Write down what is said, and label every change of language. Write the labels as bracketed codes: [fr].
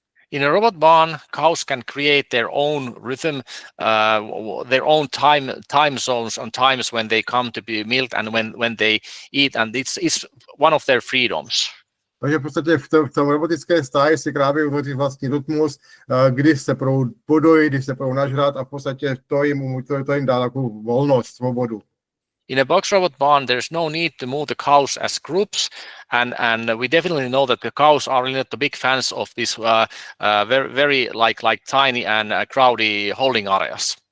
[en] In a robot barn, cows can create their own rhythm, their own time zones on times when they come to be milked and when they eat, and it's one of their freedoms. [cs] Takže v podstatě v tom robotické stáji si krávy utvoří vlastní rytmus, kdy se budou podojit, kdy se budou nažrat, a v podstatě to jim dá takovou volnost, svobodu. [en] In a box robot barn, there's no need to move the cows as groups, and we definitely know that the cows are really not the big fans of this very like tiny and crowded holding areas.